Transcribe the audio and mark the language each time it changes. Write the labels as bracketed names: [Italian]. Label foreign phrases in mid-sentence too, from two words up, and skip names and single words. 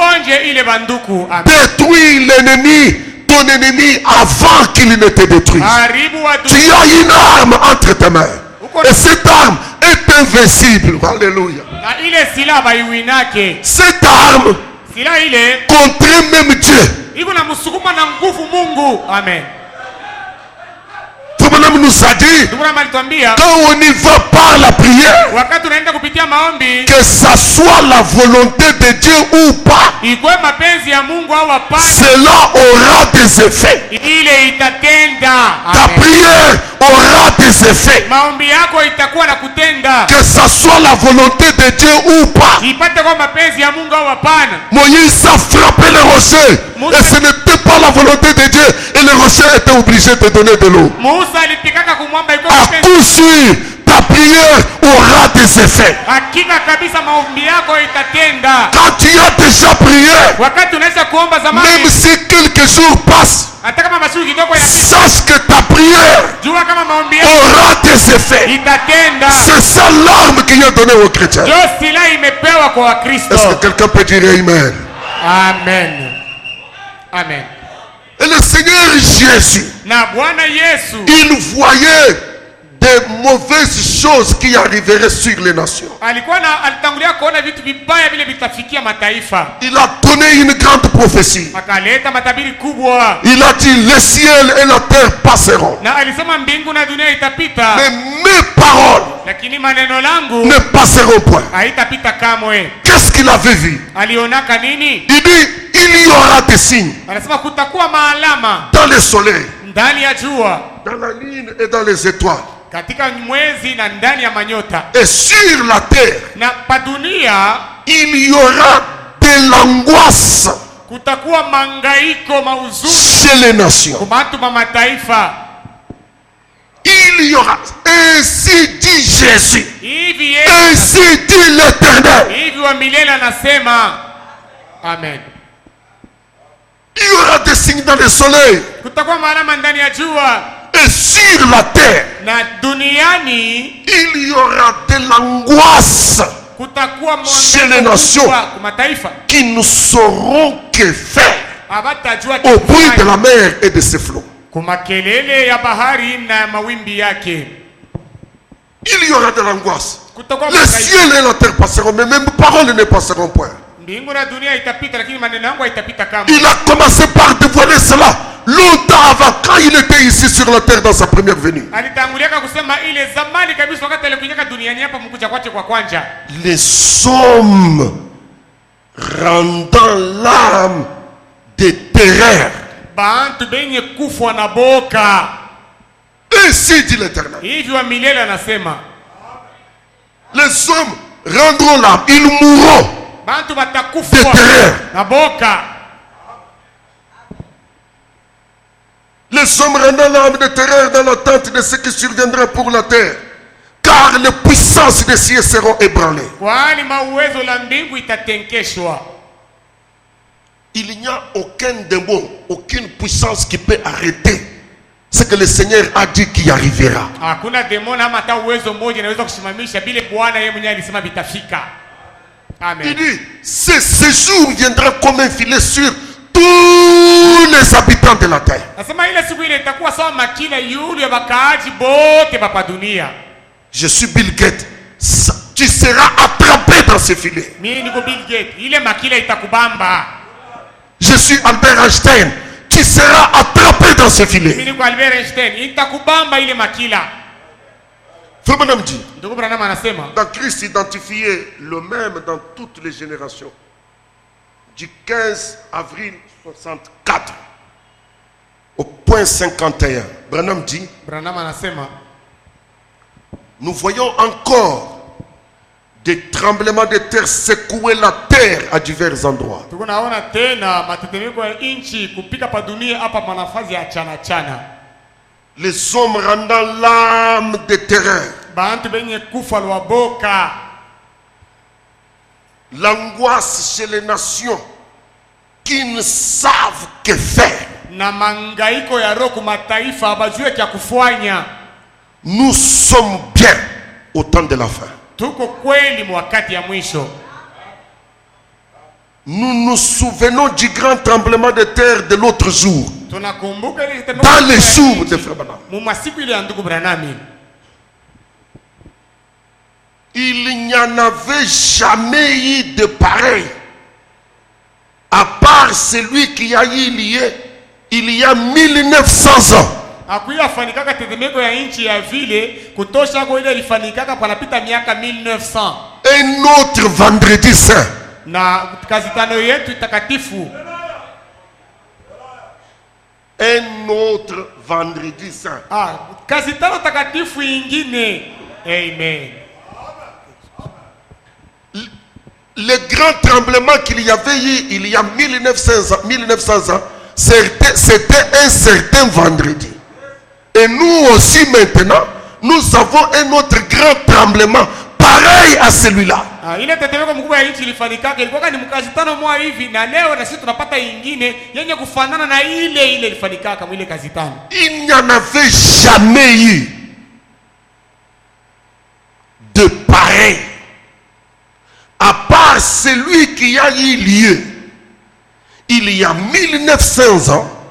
[French] Détruis l'ennemi, ton ennemi, avant qu'il ne te détruise. Tu as une arme entre tes mains. Et cette arme est invincible. Alléluia. Cette arme [Swahili] Silaha ile [French] contraint même Dieu. [Swahili] iko na msukuma na nguvu Mungu. Amen. [French] Frère nous a dit, [Swahili] Ndugu Branham alituambia [French] quand on y va par la prière, [Swahili] wakati unaenda kupitia maombi, [French] que ça soit la volonté de Dieu ou pas, [Swahili] ikuwe mapenzi ya Mungu au hapana, [French] cela aura des effets. [Swahili] ile itatenda. [French] Ta Amen. prière aura des effets. [Swahili] Maombi yako itakuwa na kutenda, [French] Que ça soit la volonté de Dieu ou pas. [Swahili] ipate kwa mapenzi ya Mungu au hapana. [French] Moïse a frappé le rocher et ce n'était pas la volonté de Dieu et le rocher était obligé de donner de l'eau. [Swahili] Musa alipikaka kumwamba iko [French] À coup sûr, ta prière aura des effets. [Swahili] hakika kabisa maombi yako itatenda. [French] Quand tu as déjà prié, [Swahili] Wakati unaisha kuomba [French] même [Swahili] zamani, [French] si quelques jours passent, [Swahili] hata kama masiku kidogo ya [French] sache que ta prière [Swahili] jua kama maombi yako [French] aura des effets. [Swahili] itatenda. [French] C'est ça l'arme qu'il a donnée aux chrétiens. [Swahili] Jo silaha imepewa kwa Wakristo. [French] Est-ce que quelqu'un peut dire Amen? Amen. Amen. Et le Seigneur Jésus, [Swahili] Na Bwana Yesu [French] il voyait des mauvaises choses qui arriveraient sur les nations. [Swahili] alitangulia kuona vitu vibaya vile vitafikia mataifa. [French] Il a donné une grande prophétie. [Swahili] Akaleta matabiri kubwa. [French] Il a dit le ciel et la terre passeront, [Swahili] Na alisema mbingu na dunia itapita, [French] mais mes paroles [Swahili] lakini maneno langu [French] ne passeront point. [Swahili] haitapita kamwe. [French] Qu'est-ce qu'il avait vu? [Swahili] Alionaka nini? [French] Il dit il y aura des signes [Swahili] Anasema kutakuwa maalama [French] dans le soleil, [Swahili] ndani ya jua, [French] dans la lune et dans les étoiles, [Swahili] katika mwezi na ndani ya manyota, [French] et sur la terre [Swahili] na pa dunia [French] il y aura de l'angoisse [Swahili] kutakuwa mangaiko mauzuni [French] chez les nations. [Swahili] kwa watu wa mataifa. [French] Il y aura, ainsi dit Jésus, [Swahili] Hivi [French] ainsi dit l'Éternel, [Swahili] hivi wa milele anasema. Amen. [French] il y aura des signes dans le soleil [Swahili] Kutakuwa maalama ndani ya jua [French] et sur la terre [Swahili] na duniani [French] il y aura de l'angoisse [Swahili] kutakuwa [French] chez les nations [Swahili] kwa mataifa. [French] qui ne sauront que faire [Swahili] Hawatajua [French] au bruit de [Swahili] kufanya [French] la mer et de ses flots. [Swahili] kwa makelele ya bahari na mawimbi yake. [French] Il y aura de l'angoisse. [Swahili] Kutakuwa [French] Le ciel et la terre passeront, mais même paroles ne passeront point. [Swahili] mbingu na dunia itapita, lakini maneno yangu haitapita kama. [French] Il a commencé par dévoiler cela longtemps avant, quand il était ici sur la terre dans sa première venue. [Swahili] Alitanguliaka kusema ile zamani kabisa, wakati alikuja duniani hapa mkuja kwache kwa kwanja. [French] Les hommes rendant l'âme de terreur. [Swahili] Bantu benye kufwa na boka. [French] Ainsi dit l'Éternel. [Swahili] Hivi wa milele anasema. [French] Les hommes rendront l'âme, ils mourront [Swahili] Bantu [French] de [Swahili] batakufwa [French] terreur. [Swahili] na boka. [French] Les hommes rendant l'âme de terreur dans l'attente de ce qui surviendra pour la terre. Car les puissances des cieux seront ébranlées. [Swahili] Kwani mauwezo la mbingu itatenkeshwa. [French] Il n'y a aucun démon, aucune puissance qui peut arrêter ce que le Seigneur a dit qui arrivera. [Swahili] Hakuna demona ama hata uwezo mmoja inaweza kusimamisha bile Bwana yeye mwenyewe alisema vitafika. Amen. [French] Il dit, ce jour viendra comme un filet sur tous les habitants de la terre. [Swahili] Nasema ile siku ile itakuwa sawa makila yule ya bakaaji bote hapa dunia. [French] Je suis Bill Gates. Tu seras attrapé dans ce filet. [Swahili] Mimi niko Bill Gates. Ile makila itakubamba. [French] Je suis Albert Einstein. Tu seras attrapé dans ce [Swahili] Mimi [French] filet. [Swahili] niko Albert Einstein. Itakubamba ile makila. [French] Frère Branham dit, [Swahili] Ndugu Branham anasema [French] dans Christ identifié le même dans toutes les générations. Du 15 avril 64 au point 51. Branham dit, [Swahili] Branham anasema [French] nous voyons encore des tremblements de terre secouer la terre à divers endroits. [Swahili] tuko naona tena matetemeko ya inchi kupika pa dunia hapa manafazi ya chana chana. [French] Les hommes rendant l'âme de terreur. [Swahili] Bantu benye kufa lwa boka. [French] L'angoisse chez les nations qui ne savent que faire. [Swahili] Na mangaiko ya roho kwa mataifa abajue kya kufanya. [French] Nous sommes bien au temps de la fin. [Swahili] Tuko kweli mwakati ya mwisho. [French] Nous nous souvenons du grand tremblement de terre de l'autre jour. [Swahili] Tunakumbuka ile tetemeko [French] Dans les jours de Frère Branham. [Swahili] mu masiku ile ya ndugu Branham. [French] Il n'y en avait jamais eu de pareil. À part celui qui a eu lieu il y a 1900 ans. [Swahili] Akuya fanikaka tetemeko ya nchi ya vile kutosha kwa ile ilifanikaka panapita miaka 1900. [French] Un autre vendredi saint. [Swahili] Na kazi tano yetu takatifu. [French] Un autre vendredi saint. [Swahili] Kazi tano takatifu ingine. Amen. [French] Le grand tremblement qu'il y avait eu il y a 1900 ans, c'était un certain vendredi. Et nous aussi maintenant, nous avons un autre grand tremblement pareil à celui-là. [Swahili] Ile tetemeko mkubwa ya nchi ilifanikaka ilikuwa ni mkazi tano mwa hivi na leo na sisi tunapata ingine yenye kufanana na ile ilifanikaka mwile kazi tano. [French] Il n'y en avait jamais eu de pareil à part celui qui a eu lieu il y a 1900 ans.